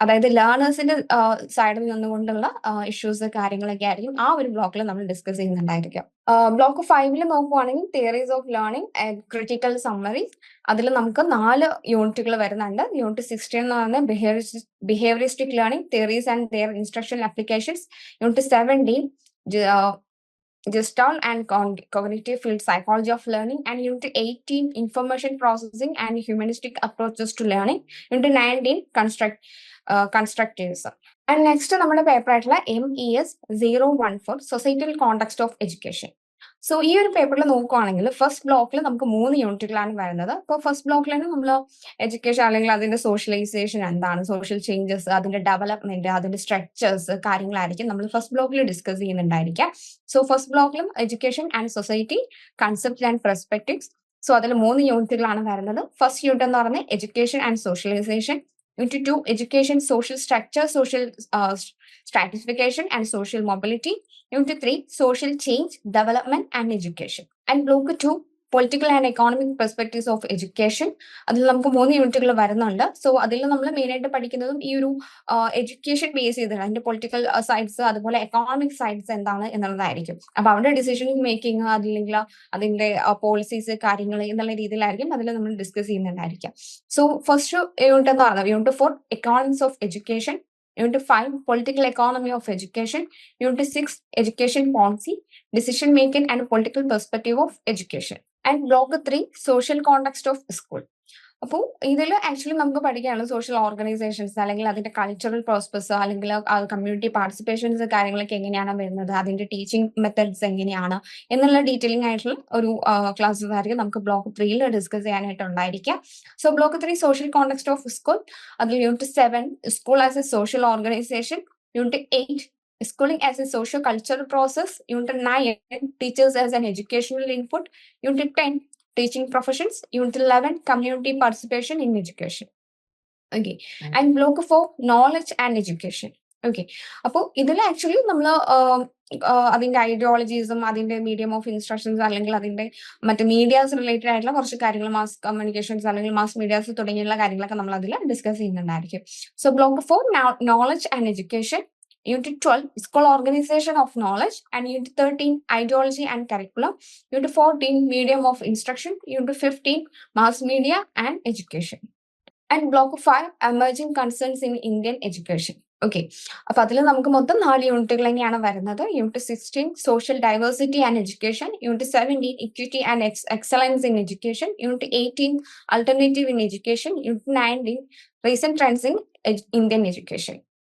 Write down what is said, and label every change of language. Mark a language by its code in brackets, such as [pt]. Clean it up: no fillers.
[ml] അതായത് ലേണേഴ്സിന്റെ സൈഡിൽ നിന്നുകൊണ്ടുള്ള ഇഷ്യൂസ് കാര്യങ്ങളൊക്കെ ആയിരിക്കും ആ ഒരു ബ്ലോക്കിൽ നമ്മൾ ഡിസ്കസ് ചെയ്യുന്നുണ്ടായിരിക്കും. [en] block 5 [ml] നോക്കുവാണെങ്കിൽ [en] Theories of learning and critical summary. [ml] അതിൽ നമുക്ക് 4 യൂണിറ്റുകൾ വരുന്നുണ്ട്. യൂണിറ്റ് 16 എന്ന് പറയുന്നത് [en] Behaviouristic learning, theories and their instructional applications. Unit 17, Gestalt and cognitive field psychology of learning. And Unit 18, information processing and humanistic approaches to learning. Unit 19, constructivism. And next [ml] നമ്മുടെ paper ആയിട്ടുള്ള [en] MES 014 societal context of education. [ml] So ഈ ഒരു പേപ്പറിൽ നോക്കുവാണെങ്കിൽ first ബ്ലോക്കിൽ നമുക്ക് 3 യൂണിറ്റുകളാണ് വരുന്നത്. അപ്പോൾ ഫസ്റ്റ് ബ്ലോക്കിൽ തന്നെ നമ്മൾ എഡ്യൂക്കേഷൻ അല്ലെങ്കിൽ അതിന്റെ സോഷ്യലൈസേഷൻ എന്താണ്, സോഷ്യൽ ചേഞ്ചസ്, അതിന്റെ ഡെവലപ്മെന്റ്, അതിന്റെ സ്ട്രക്ചേഴ്സ് കാര്യങ്ങളായിരിക്കും നമ്മൾ ഫസ്റ്റ് ബ്ലോക്കിൽ discuss ചെയ്യുന്നുണ്ടായിരിക്കാം. [en] So first ബ്ലോക്കിലും education and society, concept and perspectives. [ml] So അതിൽ 3 യൂണിറ്റുകളാണ് വരുന്നത്. ഫസ്റ്റ് യൂണിറ്റ് എന്ന് പറയുന്നത് [en] Education and socialisation. Unit 2, education, social structure, social stratification and social mobility. Unit 3, social change, development and education. And Block 2, political and economic perspectives of education. [ml] അതിൽ നമുക്ക് 3 യൂണിറ്റുകൾ വരുന്നുണ്ട്. So അതിൽ നമ്മൾ മെയിൻ ആയിട്ട് പഠിക്കുന്നതും ഈ ഒരു എഡ്യൂക്കേഷൻ ബേസ് ചെയ്തിട്ട് അതിന്റെ പൊളിറ്റിക്കൽ സൈഡ്സ് അതുപോലെ എക്കണോമിക് സൈഡ്സ് എന്താണ് എന്നുള്ളതായിരിക്കും. അപ്പൊ അവരുടെ ഡിസിഷൻ മേക്കിംഗ്, അല്ലെങ്കിൽ അതിന്റെ പോളിസീസ് കാര്യങ്ങൾ എന്നുള്ള രീതിയിലായിരിക്കും അതിൽ നമ്മൾ ഡിസ്കസ് ചെയ്യുന്നുണ്ടായിരിക്കാം. [en] so first unit [ml] എന്ന് പറയുന്നത് [en] Unit 4, economics of education. Unit 5, political economy of education. Unit 6, education policy, decision making and political perspective of education. And Block 3, social context of school. [ml] അപ്പോൾ ഇതിൽ ആക്ച്വലി നമുക്ക് പഠിക്കാനുള്ള സോഷ്യൽ ഓർഗനൈസേഷൻസ് അല്ലെങ്കിൽ അതിന്റെ cultural prospects അല്ലെങ്കിൽ community participations കാര്യങ്ങളൊക്കെ എങ്ങനെയാണ് വരുന്നത്, അതിന്റെ ടീച്ചിങ് മെത്തേഡ്സ് എങ്ങനെയാണ് എന്നുള്ള ഡീറ്റെയിലിംഗ് ആയിട്ടുള്ള ഒരു ക്ലാസ്സസ് ആയിരിക്കും നമുക്ക് block 3 discuss ചെയ്യാനായിട്ടുണ്ടായിരിക്കുക. So block 3, social context of school. അതിൽ unit 7, school as A social organisation. [en] Unit 8, schooling as a socio-cultural process. Unit 9, teachers as an educational input. Unit 10, teaching professions. Unit 11, community participation in education. Okay. And Block 4, knowledge and education. Okay. [ml] അപ്പോൾ ഇതിൽ actually നമ്മൾ അതിന്റെ ഐഡിയോളജീസും അതിന്റെ medium of instructions അല്ലെങ്കിൽ അതിന്റെ മറ്റ് medias related ആയിട്ടുള്ള കുറച്ച് കാര്യങ്ങൾ, മാസ് കമ്മ്യൂണിക്കേഷൻസ് അല്ലെങ്കിൽ മാസ് മീഡിയാസ് തുടങ്ങിയുള്ള കാര്യങ്ങളൊക്കെ നമ്മൾ അതിൽ discuss ചെയ്യുന്നുണ്ടായിരിക്കും. [en] So Block 4, knowledge and education. Unit 12, school organization of knowledge. And Unit 13, ideology and curriculum. Unit 14, medium of instruction. Unit 15, mass media and education. And block 5 emerging concerns in Indian education. [ml] Okay, അപ്പൊ അതിൽ നമുക്ക് മൊത്തം 4 യൂണിറ്റുകൾ തന്നെയാണ് വരുന്നത്. [en] Unit 16 social diversity and education, unit 17 equity and excellence in education, unit 18 alternative in education, unit 19 recent trends in Indian education.